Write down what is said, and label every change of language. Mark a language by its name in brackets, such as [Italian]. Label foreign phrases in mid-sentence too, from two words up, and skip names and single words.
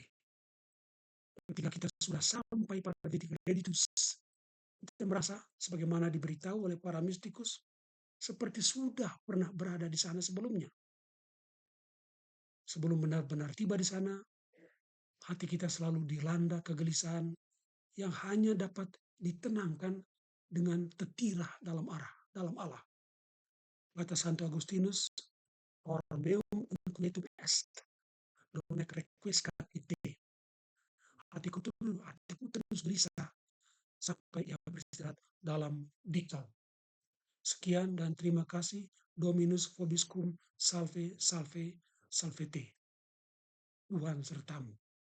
[Indonesian] Ketika kita sudah sampai pada titik reditus, kita merasa sebagaimana diberitahu oleh para mistikus, seperti sudah pernah berada di sana sebelumnya. Sebelum benar-benar tiba di sana, hati kita selalu dilanda kegelisahan yang hanya dapat ditenangkan dengan tetirah dalam Allah. Kata Santo Agustinus, [Latin] "Or meum inquietum est, donec requiescat ite." [Indonesian] Hatiku terus gelisah sampai ia beristirahat dalam dikau. Sekian dan terima kasih. [Latin] Dominus vobiscum, salve, salve, salvete. [Indonesian] Tuhan sertamu.